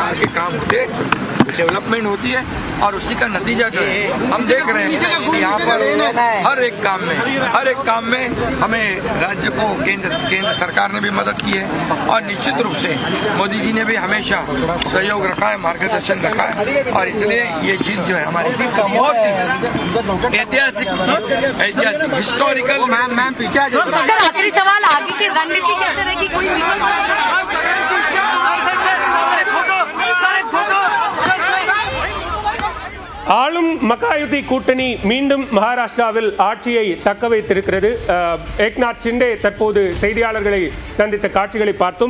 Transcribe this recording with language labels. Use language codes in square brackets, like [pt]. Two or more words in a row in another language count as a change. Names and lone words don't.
[hi] प्रकार के काम होते डेवलपमेंट होती है और उसी का नतीजा जो है हम देख रहे हैं कि यहाँ पर हर एक काम में हमें राज्य को केंद्र सरकार ने भी मदद की है और निश्चित रूप से मोदी जी ने भी हमेशा सहयोग रखा है, मार्गदर्शन रखा है और इसलिए ये जीत जो है हमारी बहुत ऐतिहासिक हिस्टोरिकल। सर आखिरी सवाल, आगे की रणनीति कैसे रहेगी? कोई [ta] ஆளும் மகாயுதி கூட்டணி மீண்டும் மகாராஷ்டிராவில் ஆட்சியை தக்க வைத்திருக்கிறது. ஏக்நாத் ஷிண்டே தற்போது செய்தியாளர்களை சந்தித்த காட்சிகளை பார்த்தோம்.